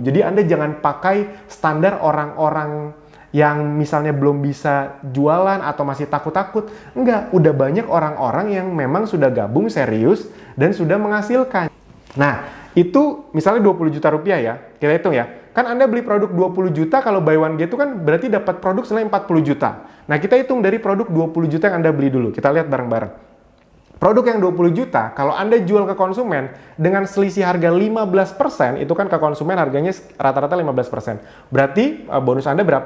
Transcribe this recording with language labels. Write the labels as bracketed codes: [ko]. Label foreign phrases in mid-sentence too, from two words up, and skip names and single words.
[id] Jadi Anda jangan pakai standar orang-orang yang misalnya belum bisa jualan atau masih takut-takut. Enggak, udah banyak orang-orang yang memang sudah gabung serius dan sudah menghasilkan. Nah, itu misalnya 20 juta rupiah ya, kita hitung ya. Kan Anda beli produk 20 juta, kalau [en] buy one get two [id] kan berarti dapat produk senilai 40 juta. Nah, kita hitung dari produk 20 juta yang Anda beli dulu. Kita lihat bareng-bareng. Produk yang 20 juta, kalau Anda jual ke konsumen dengan selisih harga 15%, itu kan ke konsumen harganya rata-rata 15%. Berarti bonus Anda berapa?